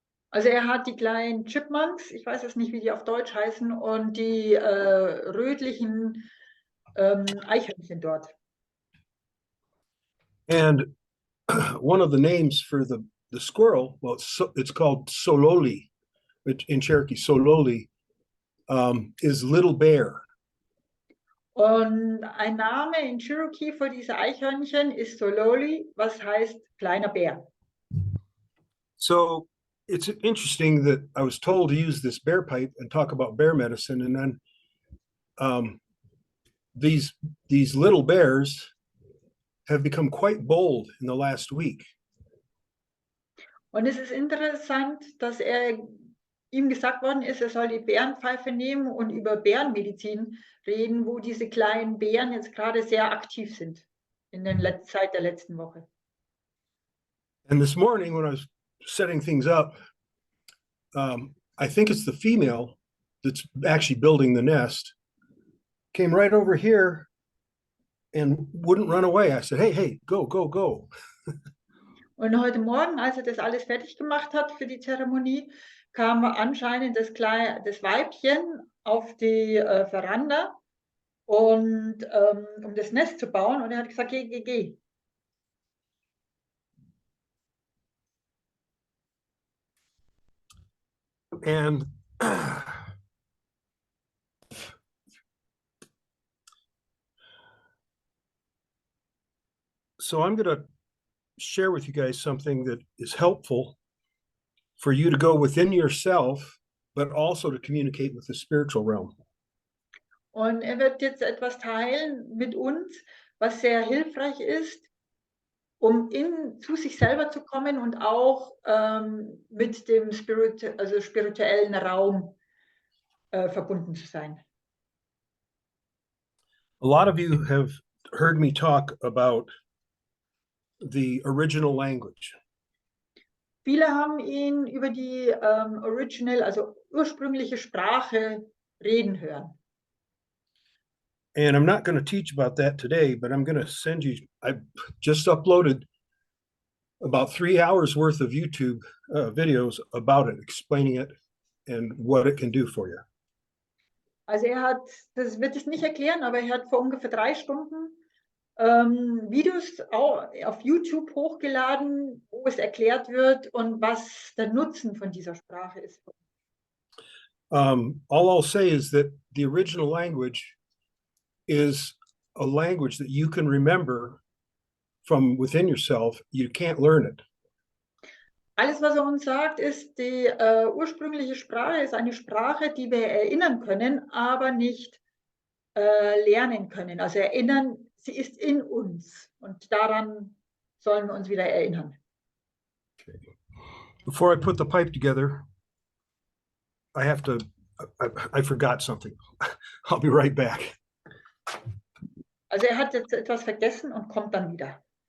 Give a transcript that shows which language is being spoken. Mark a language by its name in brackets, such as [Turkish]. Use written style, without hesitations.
[German] Also er hat die kleinen Chipmunks, ich weiß jetzt nicht, wie die auf Deutsch heißen, und die rötlichen Eichhörnchen dort. [English] And one of the names for the squirrel, well, it's called Sololi, in Cherokee, Sololi, is little bear. [German] Und ein Name in Cherokee für diese Eichhörnchen ist Sololi, was heißt kleiner Bär. [English] So it's interesting that I was told to use this bear pipe and talk about bear medicine, and then these little bears have become quite bold in the last week. [German] Und es ist interessant, dass ihm gesagt worden ist, er soll die Bärenpfeife nehmen und über Bärenmedizin reden, wo diese kleinen Bären jetzt gerade sehr aktiv sind in der Zeit der letzten Woche. [English] And this morning when I was setting things up, I think it's the female that's actually building the nest, came right over here and wouldn't run away. I said, hey, go, go, go. [German] Und heute Morgen, als er das alles fertig gemacht hat für die Zeremonie, kam anscheinend das Weibchen auf die Veranda, und, um das Nest zu bauen. Und er hat gesagt, geh. [English] And so I'm going to share with you guys something that is helpful for you to go within yourself, but also to communicate with the spiritual realm. [German] Und er wird jetzt etwas teilen mit uns, was sehr hilfreich ist, um zu sich selber zu kommen und auch mit dem spirituellen Raum verbunden zu sein. [English] A lot of you have heard me talk about the original language. [German] Viele haben ihn über die also ursprüngliche Sprache reden hören. [English] And I'm not going to teach about that today, but I'm going to send you, I just uploaded about 3 hours worth of YouTube videos about it, explaining it and what it can do for you. [German] Also das wird es nicht erklären, aber er hat vor ungefähr 3 Stunden Videos auf YouTube hochgeladen, wo es erklärt wird und was der Nutzen von dieser Sprache ist. [English] All I'll say is that the original language is a language that you can remember from within yourself. You can't learn it. [German] Alles, was er uns sagt, ist, die ursprüngliche Sprache ist eine Sprache, die wir erinnern können, aber nicht lernen können. Also erinnern, sie ist in uns und daran sollen wir uns wieder erinnern. Okay. [English] Before I put the pipe together, I forgot something. I'll be right back. [German] Also er hat jetzt etwas vergessen und kommt dann wieder.